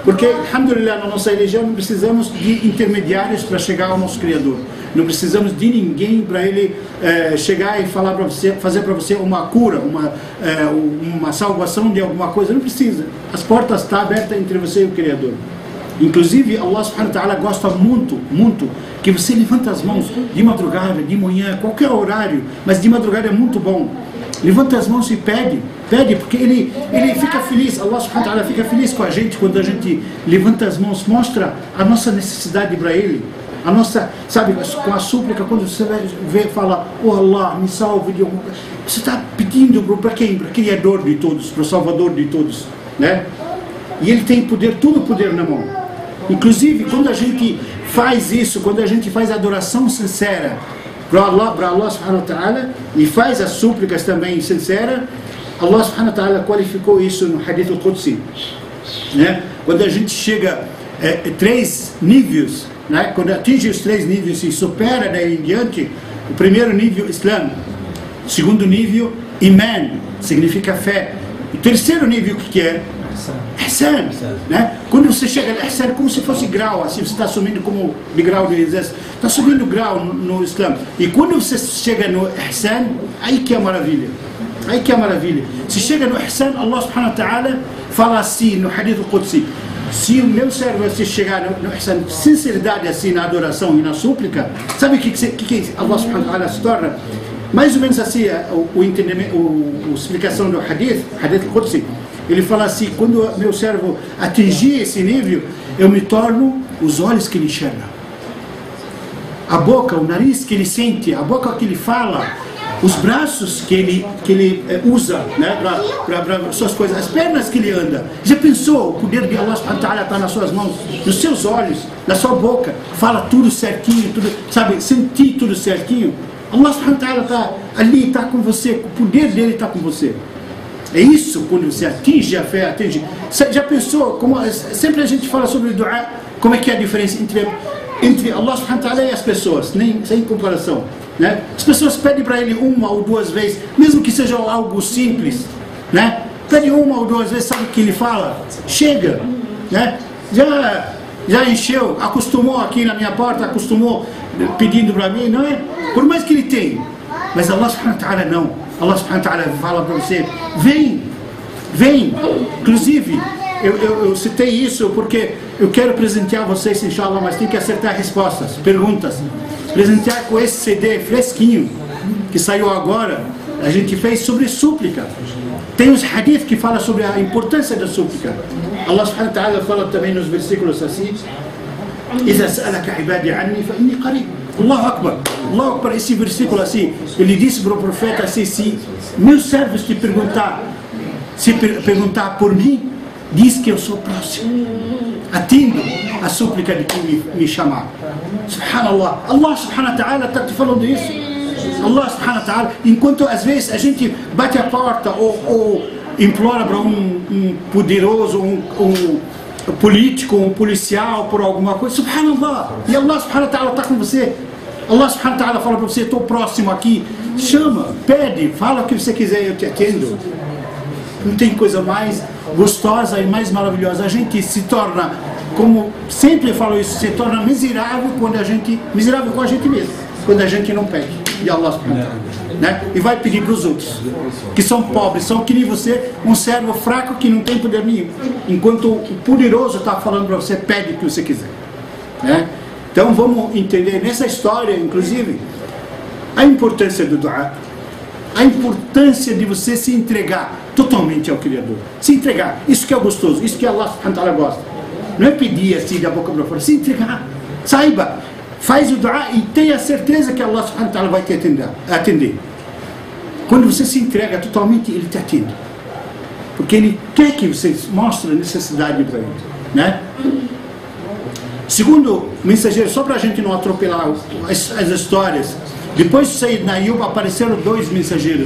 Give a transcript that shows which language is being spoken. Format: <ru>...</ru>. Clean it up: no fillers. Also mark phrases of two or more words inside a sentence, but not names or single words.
<pt>Porque, alhamdulillah, na nossa religião não precisamos de intermediários para chegar ao nosso Criador. Não precisamos de ninguém para ele chegar e falar para você, fazer para você uma cura, uma salvação de alguma coisa. Não precisa. As portas estão abertas entre você e o Criador. Inclusive,</pt> <ar>الله سبحانه وتعالى</ar> <pt>gosta muito, muito que você levanta as mãos de madrugada, de manhã, qualquer horário, mas de madrugada é muito bom. Levanta as mãos e pede, porque ele fica feliz,</pt> <ar>الله سبحانه وتعالى</ar> <pt>fica feliz com a gente quando a gente levanta as mãos, mostra a nossa necessidade para ele, a nossa, sabe, com a súplica, quando você vê, fala, oh Allah, me salve de alguma coisa, você está pedindo para quem? Para o Criador de todos, para o Salvador de todos, né? E ele tem poder, todo o poder na mão. Inclusive, quando a gente faz isso, quando a gente faz adoração sincera para</pt> <ar>الله سبحانه وتعالى</ar> <pt>e faz as súplicas também sinceras,</pt> <ar>الله سبحانه وتعالى</ar> <pt>qualificou isso no Hadith al-Qudsi, né? Quando a gente chega a 3 níveis, né? Quando atinge os 3 níveis e supera daí em diante, o primeiro nível, Islam, o segundo nível, Iman, significa fé, e o terceiro nível, o que é? Ihsan, né? Quando você chega no Ihsan, como se fosse grau, assim, você está subindo como de grau do exército, está subindo grau no Islã. E quando você chega no Ihsan, aí que é a maravilha. Aí que é a maravilha. Se chega no Ihsan,</pt> <ar>الله سبحانه وتعالى</ar> <pt>fala assim no Hadith al-Qudsi: se o meu servo se chegar no Ihsan, sinceridade assim na adoração e na súplica, sabe o que</pt> <ar>الله سبحانه وتعالى</ar> <pt>se torna? Mais ou menos assim, a explicação do Hadith al-Qudsi. Ele fala assim: quando meu servo atingir esse nível, eu me torno os olhos que ele enxerga, a boca, o nariz que ele sente, a boca que ele fala, os braços que ele usa, né, para suas coisas, as pernas que ele anda. Já pensou? O poder de</pt> <ar>الله سبحانه وتعالى</ar> <pt>está nas suas mãos, nos seus olhos, na sua boca, fala tudo certinho, tudo, sabe, sentir tudo certinho.</pt> <ar>الله سبحانه وتعالى</ar> <pt>está ali, está com você, o poder dele está com você. É isso, quando você atinge a fé, atinge. Já pensou, como sempre a gente fala sobre o dua, como é que é a diferença entre</pt> <ar>الله سبحانه وتعالى</ar> <pt>e as pessoas, sem comparação, né? As pessoas pedem para ele 1 ou 2 vezes, mesmo que seja algo simples, né? Pede 1 ou 2 vezes, sabe o que ele fala? Chega, né? Já encheu, acostumou aqui na minha porta, acostumou pedindo para mim, não é? Por mais que ele tenha, mas</pt> <ar>الله سبحانه وتعالى</ar> <pt>não.</pt> <ar>الله سبحانه وتعالى</ar> <pt>fala para você: vem. Inclusive, eu citei isso porque eu quero presentear vocês, inshallah, mas tem que acertar respostas, perguntas. Presentear com esse CD fresquinho que saiu agora. A gente fez sobre súplica. Tem os hadith que falam sobre a importância da súplica.</pt> <ar>الله سبحانه وتعالى</ar> <pt>fala também nos versículos assim:</pt> <ar>إذا سألك عبادي عني فإني قريب. الله أكبر، الله أكبر.</ar> <pt>Esse versículo assim, ele disse para o profeta assim: se meus servos te perguntar por mim, diz que eu sou próximo, atendo a súplica de quem me chamar.</pt> <ar>سبحان الله، الله سبحانه وتعالى</ar> <pt>está te falando isso.</pt> <ar>الله سبحانه وتعالى,</ar> <pt>enquanto às vezes a gente bate a porta ou implora para um poderoso, um político, um policial por alguma coisa, subhanallah, e</pt> <ar>الله سبحانه وتعالى</ar> <pt>está com você.</pt> <ar>الله سبحانه وتعالى</ar> <pt>fala para você: estou próximo aqui, chama, pede, fala o que você quiser, eu te atendo. Não tem coisa mais gostosa e mais maravilhosa. A gente se torna, como sempre falo isso, se torna miserável com a gente mesmo, quando a gente não pede de</pt> <ar>الله سبحانه وتعالى,</ar> <pt>né? E vai pedir para os outros que são pobres, são que nem você, um servo fraco que não tem poder nenhum, enquanto o poderoso está falando para você: pede o que você quiser, né? Então vamos entender nessa história, inclusive, a importância do dua, a importância de você se entregar totalmente ao Criador, se entregar. Isso que é gostoso, isso que</pt> <ar>الله سبحانه وتعالى</ar> <pt>gosta. Não é pedir assim da boca para fora, se entregar. Saiba, faz o dua e tenha certeza que</pt> <ar>الله سبحانه وتعالى</ar> <pt>vai te atender. Quando você se entrega totalmente, Ele te atende, porque Ele quer que você mostre a necessidade para Ele, né? Segundo mensageiro, só para a gente não atropelar as histórias, depois de Sayyidina Ayub apareceram 2 mensageiros.</pt>